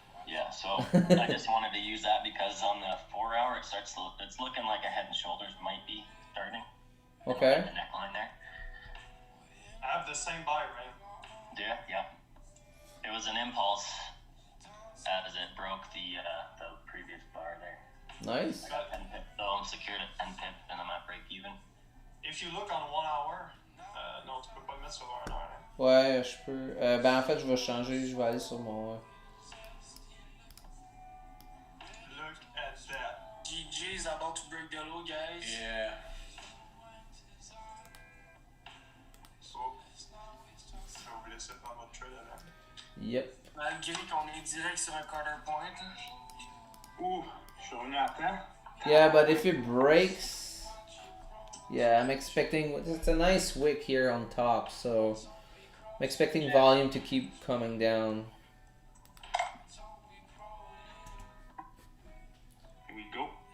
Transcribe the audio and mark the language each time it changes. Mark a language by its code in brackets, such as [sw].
[en] Yeah, so I just wanted to use that because on the 4 hour it's looking like a head and shoulders might be starting. Okay. The neckline there. I have the same buy, right? Yeah. It was an impulse as it broke the previous bar there. Nice. I got 10 pip, so I'm secured at 10 pip and I'm at break even. If you look on 1 hour, [fr] non, tu peux pas le mettre sur 1 heure. Hein? Ouais, je peux. Ben en fait, je vais changer, je vais aller sur mon. [en] Look at that. GG is about to break the low, guys. Yeah. Oh. [fr] J'ai oublié ça dans votre trade avant. [en] Yep. [fr] Malgré qu'on est direct sur un quarter point. Ouh, je suis revenu à temps. [en] Yeah, but if it breaks, yeah, I'm expecting. It's a nice wick here on top, so I'm expecting volume to keep coming down. Here we go.